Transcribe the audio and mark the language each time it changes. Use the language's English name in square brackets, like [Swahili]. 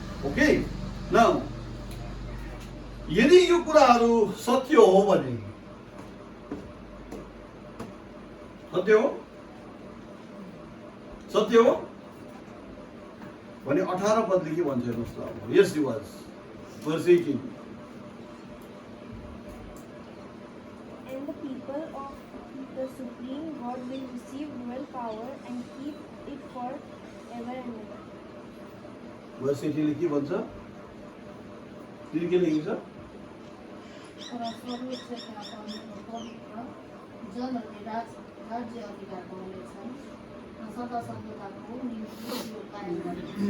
[Nepali] Okay, now यदि यो कुराहरू सत्य हो भने, सत्य हो भने 18 पदले के भन्छ हेर्नुहोस् त। [English] यस रिवाज verse 18. And the people of the supreme God will receive royal power and keep it for ever and ever. [Nepali] verse 18 ले के भन्छ? तिमी के लेखेको छ? तर स्वर्गीय क्षेत्रमा पवित्र जनहरूले राज्य अधिकार पाउनेछन् र सदा सर्वदाको निम्ति यो कायम रहनेछ।